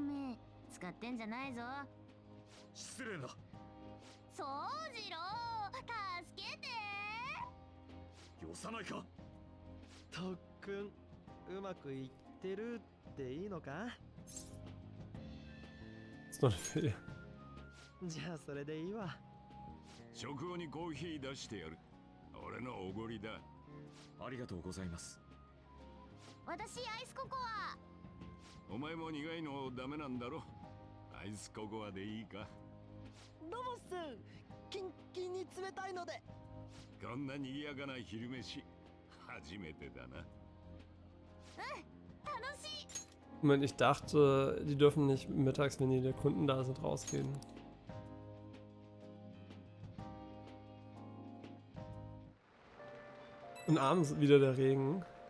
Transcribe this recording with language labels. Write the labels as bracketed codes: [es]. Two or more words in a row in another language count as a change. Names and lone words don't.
[de] Ist noch eine Fee. [ja] じゃあそれでいいわ。食後にコーヒー出してやる。俺のおごりだ。ありがとうございます。私アイスココア。お前も苦いのダメなんだろ。アイスココアでいいか。どうもっす。キンキンに冷たいので。こんな賑やかな昼飯初めてだな。楽しい。 [de] Moment, ich dachte, die dürfen nicht mittags, wenn die Kunden da sind, rausgehen. Und abends wieder der Regen.